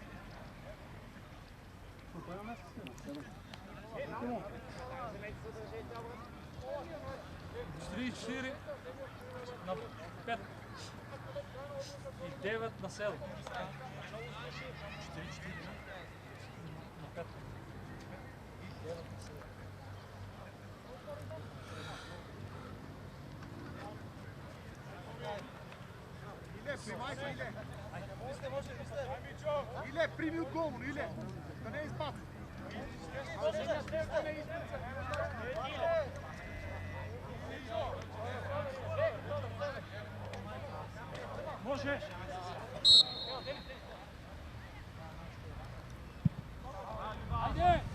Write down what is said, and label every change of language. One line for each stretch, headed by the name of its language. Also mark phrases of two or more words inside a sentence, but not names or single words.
Macedonian: 4 на 5 и 9 на 7. 4 на 5.
Serbian: Ile, primaj se, Ile! Ile, primi odgovor, Ile! Da ne izbaci! Možeš! Ajde!